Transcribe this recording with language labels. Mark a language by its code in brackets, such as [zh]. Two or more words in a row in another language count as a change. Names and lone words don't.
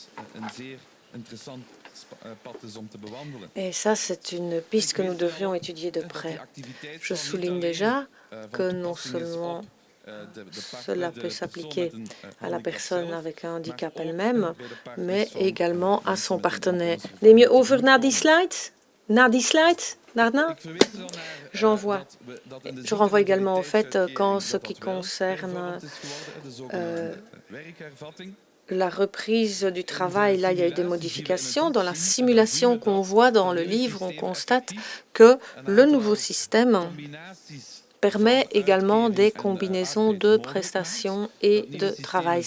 [fr] Et ça, c'est une piste que nous devrions étudier de près. Je souligne déjà que non seulement cela peut s'appliquer à la personne avec un handicap elle-même, mais également à son partenaire. [nl] Neem je over naar die slides? Naar die slides? Daarna? [fr] Je renvoie également au fait qu'en ce qui concerne la reprise du travail, là, il y a eu des modifications. Dans la simulation qu'on voit dans le livre, on constate que le nouveau système permet également des combinaisons de prestations et de travail.